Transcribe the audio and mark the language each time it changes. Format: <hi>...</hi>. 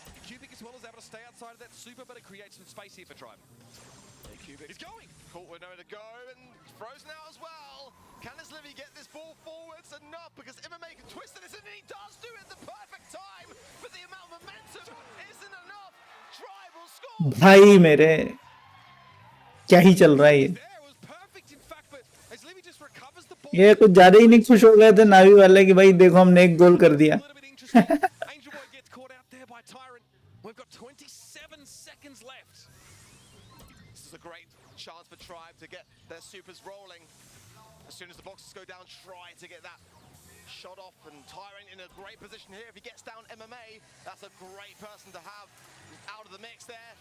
<en>Cubic as well is able to stay outside of that super, but it creates some space here for Tribe. Cubic He's going! caught with nowhere to go, and frozen out as well. Can this Livy get this ball forwards? Enough, because MMA can twist this, and he does do it at the perfect time, but the amount of momentum isn't enough. Tribe will score.</en> <hi>भाई मेरे क्या ही चल रहा है ये।</hi> <en>There was perfect in fact, but as Livy just recovers the ball.</en> <hi>ये कुछ ज्यादा ही नहीं खुश हो गए थे नावी वाले कि भाई देखो हमने एक गोल कर दिया।</hi> <en>A little bit interesting. Angel Boy gets caught out there by Tyrant. We've got 27 seconds left. This is a great chance for Tribe to get their supers rolling. As soon as the boxes go down, try to get that shot off, and Tyrant in a great position here. If he gets down MMA, that's a great person to have out of the mix there.</en>